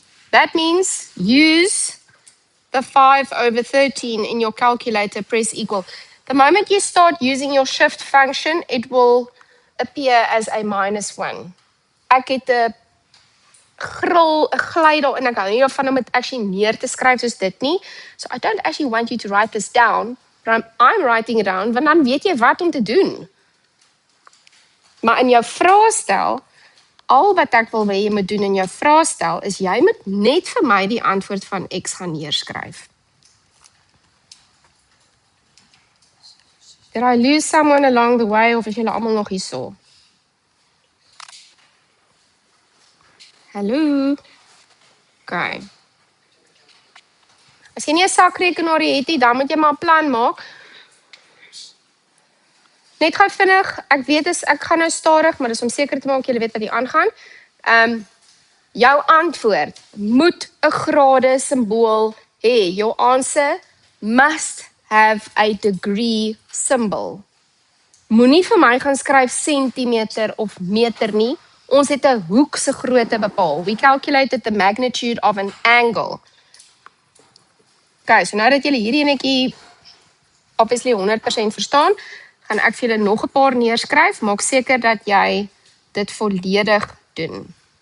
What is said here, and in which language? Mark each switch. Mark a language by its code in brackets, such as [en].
[en] That means use the 5/13 in your calculator, press equal. The moment you start using your shift function, it will appear as a -1. [af] Ek het 'n glij daar en ek hou nie daarvan om dit actually neer te skryf soos dit nie. [en] So I don't actually want you to write this down. I'm writing it down, [af] want dan weet jy wat om te doen. Maar in jou vraestel, al wat ek wil hê jy moet doen in jou vraestel, is jy moet net vir my die antwoord van X gaan neerskryf. [en] Did I lose someone along the way, [af] of is julle almal nog hierso? Hallo? Okay. As jy nie 'n sakrekenaar het nie, dan moet jy maar 'n plan maak. Net gou vinnig, ek weet ek gaan nou stadig, maar dis om seker te maak julle weet wat hier aangaan. Jou antwoord moet 'n grade simbool hê. [en] Your answer must have a degree symbol. [af] Moenie vir my gaan skryf sentimeter of meter nie. Ons het 'n hoek se grootte bepaal. [en] We calculated the magnitude of an angle. [af] Okay, so nou dat julle hierdie enetjie obviously 100% verstaan, gaan ek vir julle nog 'n paar neerskryf. Maak seker dat jy dit volledig doen.